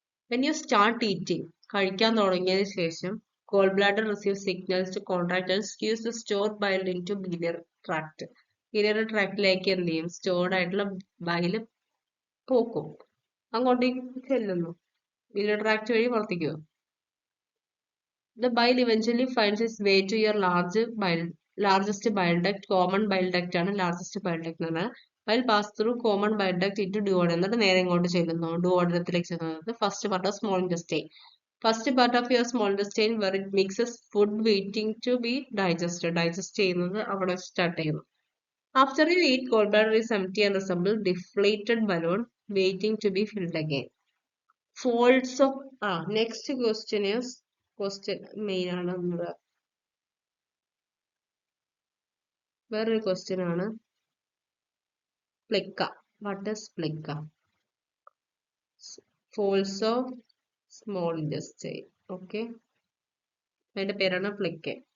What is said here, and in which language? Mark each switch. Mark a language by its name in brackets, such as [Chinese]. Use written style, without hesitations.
[English] when you start eating, [Malayalam] കഴിക്കാൻ തുടങ്ങിയതിന് ശേഷം [English] Gall bladder receive signals to contract and squeeze the stored bile into biliary tract. [Malayalam] ബിലിയർ ട്രാക്ടിലേക്ക് എന്ത് ചെയ്യും? Stored ആയിട്ടുള്ള bile പോക്കും, അങ്ങോട്ടേക്ക് ചെല്ലുന്നു. ബിലിയർ ട്രാക്ട് വഴി പുറത്തേക്ക് പോകും. [English] The bile eventually finds its way to your largest bile duct. Common bile duct ആണ് largest bile duct [Malayalam] എന്ന് പറഞ്ഞാൽ. [English] Bile pass through common bile duct into duodenum. [Malayalam] എന്നിട്ട് നേരെ ഇങ്ങോട്ട് ചെല്ലുന്നു, ഡുവോഡനത്തിലേക്ക് ചെല്ലുന്നത്. [English] First part of small intestine. First part of your small intestine where it mixes food waiting to be digested. [Malayalam] Digest ചെയ്യുന്നത് അവിടെ start ചെയ്യുന്നു. [English] After you eat, gallbladder is empty and resembles deflated balloon waiting to be filled again. Folds of next question is [Malayalam] question main ആണ് നമ്മുടെ വേറൊരു question ആണ്. [English] Plica. What is plica? Folds of small intestine. Okay, [Malayalam] അതിന്റെ പേരാണ് പ്ലിക്ക.